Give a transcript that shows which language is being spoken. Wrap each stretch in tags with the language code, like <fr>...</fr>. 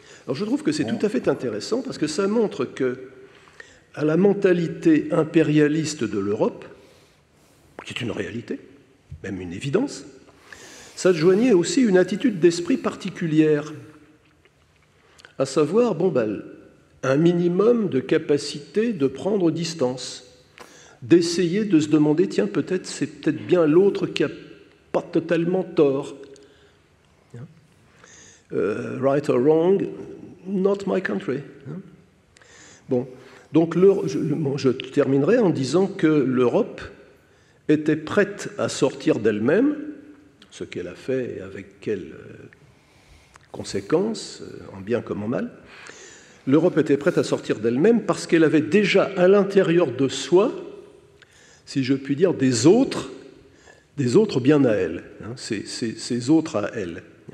<fr>Alors je trouve que c'est tout à fait intéressant, parce que ça montre que, à la mentalité impérialiste de l'Europe, qui est une réalité, même une évidence, s'adjoignait aussi une attitude d'esprit particulière, à savoir, un minimum de capacité de prendre distance, d'essayer de se demander, tiens, c'est peut-être bien l'autre qui n'a pas totalement tort.</fr> <en>Right or wrong, not my country.</en> <fr>Bon, donc je terminerai en disant que l'Europe était prête à sortir d'elle-même, ce qu'elle a fait et avec quelles conséquences, en bien comme en mal. L'Europe était prête à sortir d'elle-même parce qu'elle avait déjà à l'intérieur de soi, si je puis dire, des autres bien à elle, ces autres à elle.</fr>